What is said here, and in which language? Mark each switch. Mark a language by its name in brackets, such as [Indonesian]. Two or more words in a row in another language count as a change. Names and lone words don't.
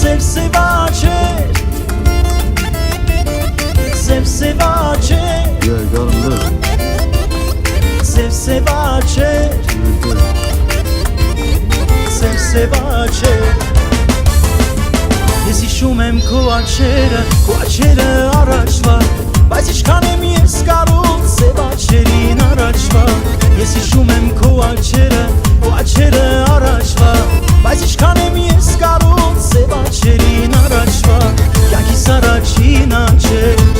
[Armenian] Սև-սև աչեր Սև-սև աչեր [English] Yeah, got him lit. [Armenian] Սև-սև աչեր Սև-սև աչեր Ես հիշում եմ քո աչերը առաջվա Բայց ինչքան եմ ես կարող սև աչերին առաջվա Ես հիշում եմ քո աչերը առաջվա Բայց ինչքան եմ ես կարող սև աչերին առաջվա Կյանքիս առաջին աչեր